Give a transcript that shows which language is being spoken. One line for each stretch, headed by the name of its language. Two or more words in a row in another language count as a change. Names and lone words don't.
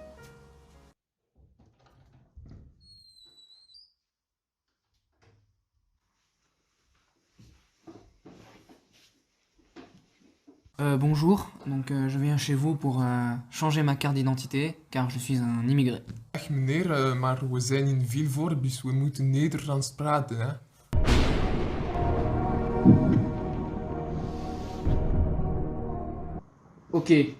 French: Bonjour, je viens chez vous pour changer ma carte d'identité car je suis un immigré.
Dutch: Echt meneer, maar we zijn in Vilvoorde, dus we moeten Nederlands praten, hè? Ok.